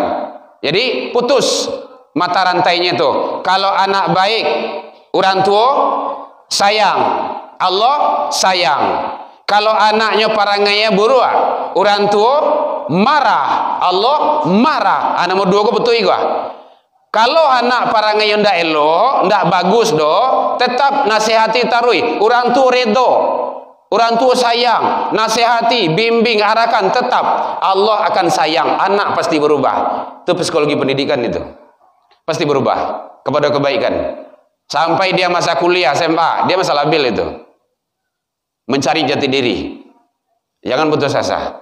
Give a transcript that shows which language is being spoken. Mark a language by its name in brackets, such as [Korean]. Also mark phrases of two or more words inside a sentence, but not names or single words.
[Indonesian] Jadi putus mata rantainya tu. Kalau anak baik, orang tua sayang. Allah sayang. Kalau anaknya parangainya buruk, orang tua marah, Allah marah. [Minangkabau] Anak mau 2 ko betul juga. Kalau anak parangainya ndak elok, ndak bagus do, tetap nasihati tarui. [Indonesian] Orang tua redo, orang tua sayang, nasihati, bimbing, arahkan, tetap Allah akan sayang. Anak pasti berubah. Itu psikologi pendidikan itu. Pasti berubah kepada kebaikan. Sampai dia masa kuliah SMA, dia masa labil itu. Mencari jati diri. Jangan putus asa.